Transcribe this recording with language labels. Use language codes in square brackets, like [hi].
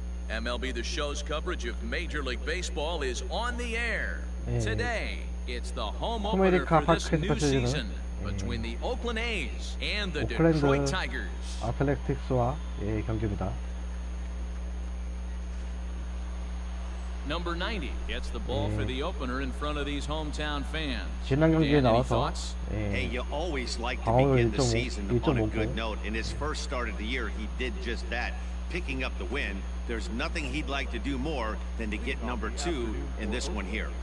[en] MLB The Show's coverage of Major League Baseball is on the air. Today, it's the home opener for this new season between the Oakland A's and the Detroit Tigers. [ko] 아틀레틱스와 경기입니다. [en] Number 90 gets the ball for the opener in front of these hometown fans. [ko] 지난 경기에 나와서 [en] Hey, you always like to begin the season on a good note. In his first start of the year, he did just that, picking up the win. There's nothing he'd like to do more than to get number 2 in this one here.